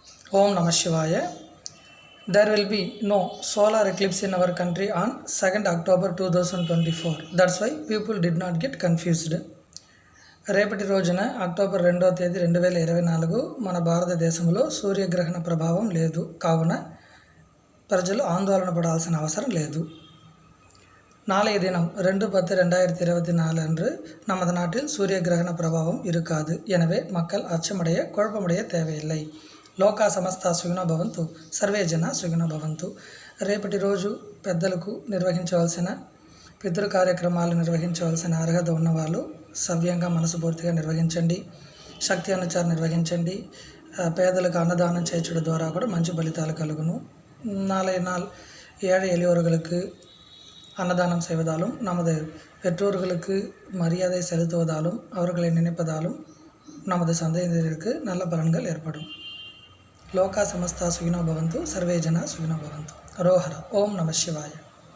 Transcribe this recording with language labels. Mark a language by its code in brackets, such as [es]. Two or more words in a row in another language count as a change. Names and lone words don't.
[sa] ॐ नमः शिवाय. [en] There will be no solar eclipse in our country on 2nd October 2024. That's why people did not get confused. [te] రేపటి రోజున అక్టోబర్ 2వ తేదీ 2024 మన భారతదేశంలో సూర్యగ్రహణ ప్రభావం లేదు. కావున ప్రజలు ఆందోళన పడాల్సిన అవసరం లేదు. [ta] நாளைய தினம் 2/10/2024 அன்று நமது நாட்டில் சூரிய கிரகண பிரபாவம் இருக்காது. எனவே மக்கள் அச்சமடைய குழப்பமடைய தேவையில்லை. [sa] లోకా సమస్త సుఖినో భవంతు, సర్వే జన సుఖినో భవంతు. [te] రేపటి రోజు పెద్దలకు నిర్వహించవలసిన పితృ కార్యక్రమాలు నిర్వహించవలసిన అర్హత ఉన్నవాళ్ళు సవ్యంగా మనసుపూర్తిగా నిర్వహించండి. శక్తి అనుచారం నిర్వహించండి. పేదలకు అన్నదానం చేయడం ద్వారా కూడా మంచి ఫలితాలు కలుగును. [ta] நாளை நாள் ஏழை எளியோர்களுக்கு அன்னதானம் செய்வதாலும் நமது பெற்றோர்களுக்கு மரியாதை செலுத்துவதாலும் அவர்களை நினைப்பதாலும் நமது சந்ததியினருக்கு நல்ல பலன்கள் ஏற்படும். [sa] లోకా సమస్త సుఖినో భవంతు, సర్వే జన సుఖినో భవంతు. హరోహర. ఓం నమః శివాయ.